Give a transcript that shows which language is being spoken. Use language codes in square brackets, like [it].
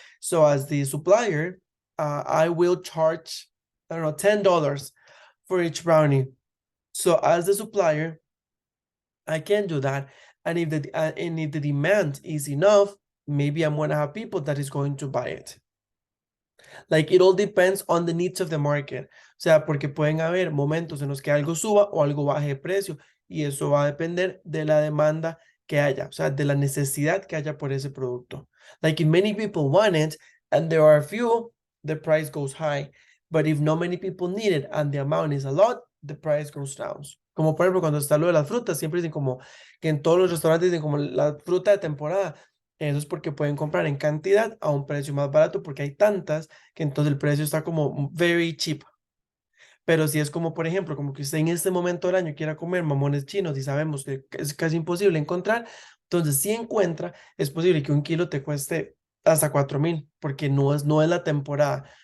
[en] So as the supplier, I will charge, I don't know, $10 for each brownie. So as the supplier, I can do that. And if the demand is enough, maybe I'm gonna have people that is going to buy it. Like it all depends on the needs of the market. [es] O sea, porque pueden haber momentos en los que algo suba o algo baje de precio, y eso va a depender de la demanda que haya, o sea, de la necesidad que haya por ese producto. [en] Like if many people want it and there are a few, the price goes high. But if not many people need it and the amount is a lot, the price goes down. [es] Como por ejemplo, cuando está lo de las frutas, siempre dicen como que en todos los restaurantes dicen como la fruta de temporada. Eso es porque pueden comprar en cantidad a un precio más barato porque hay tantas que entonces el precio está como [en] very cheap. [es] Pero si es como, por ejemplo, como que usted en este momento del año quiera comer mamones chinos y sabemos que es casi imposible encontrar, entonces si encuentra, es posible que un kilo te cueste hasta 4.000, porque no es la temporada.